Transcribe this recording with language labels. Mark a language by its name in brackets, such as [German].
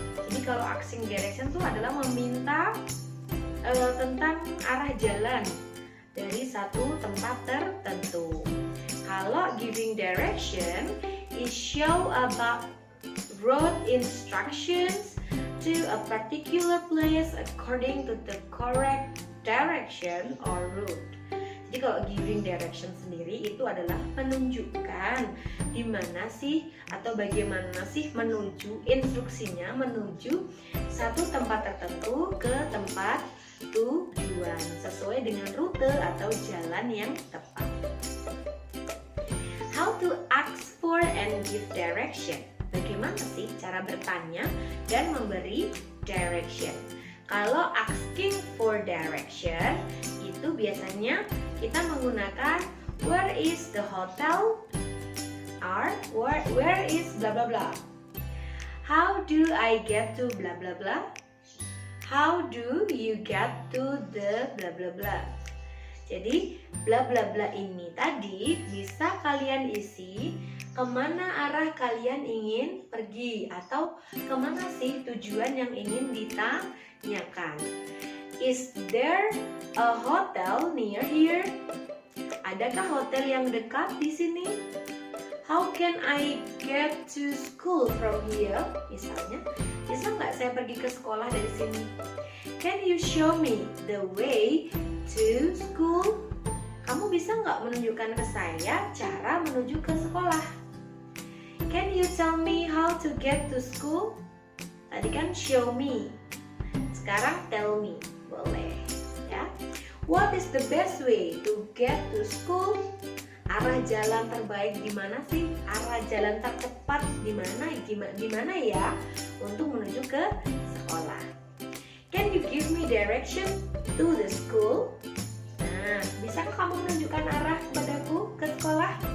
[Indonesian] Jadi kalau asking direction itu adalah meminta tentang arah jalan dari satu tempat tertentu. Kalau [English] giving direction is show about road instructions to a particular place according to the correct direction or route. [Indonesian] Jadi kalau giving direction sendiri itu adalah menunjukkan di mana sih atau bagaimana sih menuju, instruksinya menuju satu tempat tertentu ke tempat tujuan sesuai dengan rute atau jalan yang tepat. [English] How to ask for and give direction? [Indonesian] Bagaimana sih cara bertanya dan memberi direction? Kalau asking for direction itu biasanya kita menggunakan [English] where is the hotel or where is bla bla [Indonesian] bla. [English] How do I get to bla bla bla? How do you get to the bla bla bla? [Indonesian] Jadi bla bla bla ini tadi bisa kalian isi kemana arah kalian ingin pergi atau kemana sih tujuan yang ingin ditanyakan. [English] Is there a hotel near here? [Indonesian] Adakah hotel yang dekat di sini? [English] How can I get to school from here? [Indonesian] Misalnya, bisa nggak saya pergi ke sekolah dari sini? [English] Can you show me the way to school? [Indonesian] Kamu bisa nggak menunjukkan ke saya cara menuju ke sekolah? [English] Can you tell me how to get to school? [Indonesian] Tadi kan [English] show me, [Indonesian] sekarang [English] tell me, [Indonesian] boleh ya. [English] What is the best way to get to school? [Indonesian] Arah jalan terbaik di mana sih? Arah jalan tercepat di mana ya untuk menuju ke sekolah? [English] Can you give me direction to the school? [Indonesian] Nah, bisakah kamu menunjukkan arah kepadaku ke sekolah?